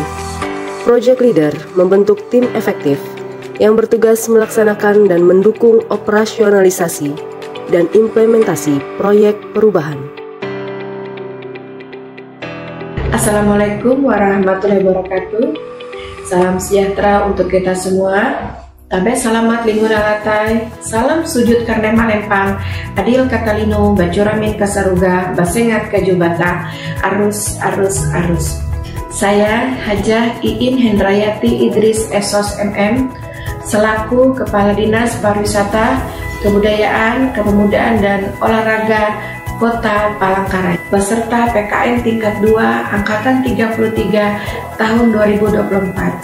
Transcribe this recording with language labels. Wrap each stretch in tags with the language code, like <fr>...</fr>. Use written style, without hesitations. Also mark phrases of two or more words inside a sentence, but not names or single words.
<id>Project Leader membentuk tim efektif yang bertugas melaksanakan dan mendukung operasionalisasi dan implementasi proyek perubahan.</id> <ar>السلام عليكم ورحمة الله وبركاته.</ar> <id>Salam sejahtera untuk kita semua.</id> <nij>Tabe salamat lingkungan alatai, salam sujud karena malempang,</nij> <knx>adil katalino, bacuramin kasaruga, basengat kajubata,</knx> <nij>arus.</nij> <id>Saya Hajah Iin Hendrayati Idris Esos MM, selaku Kepala Dinas Pariwisata, Kebudayaan, Kepemudaan, dan Olahraga Kota Palangkaraya, beserta PKN tingkat 2 Angkatan 33 tahun 2024.</id>